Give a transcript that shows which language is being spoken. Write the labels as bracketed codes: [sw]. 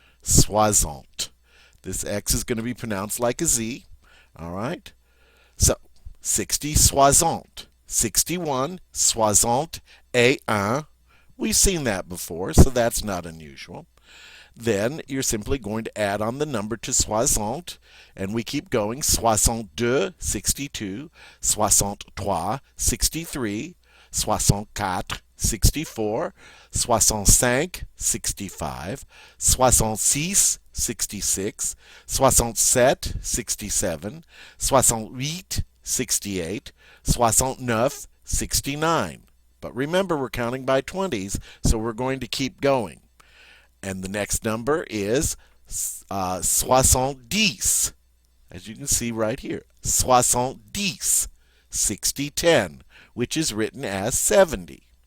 [fr] Soixante. [en] This X is going to be pronounced like a Z. All right? [fr] So, 60 soixante. 61, soixante et un. [en] We've seen that before, so that's not unusual. Then you're simply going to add on the number to soixante, and we keep going. [fr] Soixante-deux, 62, soixante-trois, 63, soixante-quatre, 64, soixante-cinq, 65, soixante-six, 66, soixante-sept, 67, soixante-huit, 68, soixante-neuf, 69. [en] But remember, we're counting by 20s, so we're going to keep going. And the next number is soixante-dix, as you can see right here. Soixante-dix, 60-10, which is written as 70.